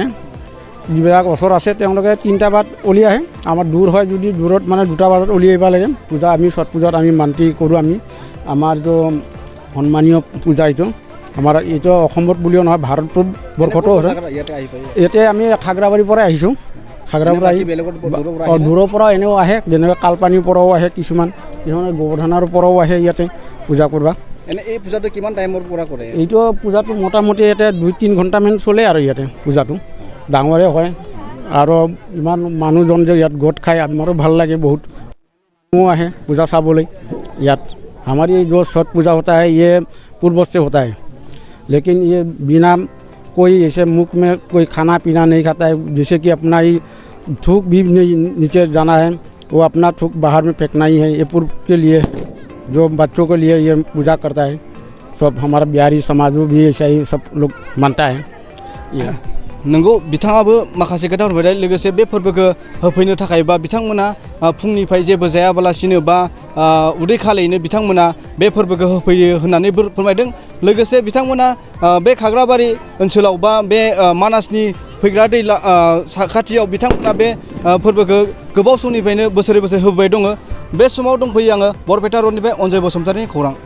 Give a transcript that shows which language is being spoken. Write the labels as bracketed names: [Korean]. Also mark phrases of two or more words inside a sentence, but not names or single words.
[Assamese] যিবিলাক ওচৰ আছে তেওঁলোকে 3টা বজাত উলিয়াই আহে আমাৰ দূৰ হয় যদি দূৰত মানে 2টা বজাত উলিয়াই আহিব লাগে পূজা আমি ছট পূজাত আমি মান্তি কৰোঁ আমি আমাৰ এইটো সন্মানীয় পূজা এইটো আমাৰ এইটো অসমত বুলিও নহয় ভাৰতবৰ্ষতো ইয়াতে আমি খাগ্ৰাবাৰীৰ পৰা আহিছোঁ খাগ্ৰাবাৰী দূৰৰ পৰা এনেও আহে যেনেকৈ কালপানীৰ পৰাও আহে কিছুমান গোবৰ্ধনৰ পৰাও আহে ইয়াতে পূজা কৰিব এই পূজাটো কিমান টাইমৰ পৰা কৰে এইটো পূজাটো মোটামুটি ইয়াতে 2-3 ঘণ্টামান চলে আৰু ইয়াতে পূজাটো ডাঙৰে হয় আৰু ইমান মানুহজন যে ইয়াত গোট খায় আমাৰো ভাল লাগে বহুত আহে পূজা চাবলৈ ইয়াত [Hindi] हमारी जो छठ पूजा होता है ये पूर्व से होता है लेकिन ये बिना कोई ऐसे मुख में कोई खाना पीना नहीं खाता है जैसे कि अपना ही थूक भी नहीं नीचे जाना है वो अपना थूक बाहर में फेंकना ही है ये पूर्व के लिए जो बच्चों के लिए ये पूजा करता है सब हमारा बिहारी समाज भी ऐसा ही सब लोग मानता है ये [Bodo] नंगौ बिथाङाबो माखासे खोथा फोरमायबाय लोगोसे बे फोरबोखौ होफैनो थाखाय बा बिथांमोना फुंनिफ्राय जेबो जायाबालासिनो बा उदै खालियैनो बिथांमोना बे फोरबोखौ होफैयो होननानै फोरमायदों लोगोसे बिथांमोना बे खाग्राबारि ओनसोलाव बा बे मानासनि फैग्रा दै साखाथियाव बिथांमोना बे फोरबोखौ गोबाव समनिफ्रायनो बोसोरै बोसोर होबोबाय दङ बे समाव दंफैयो आङो बरपेटा रडनिफ्राय अनजय बसुमतारिनि खौरां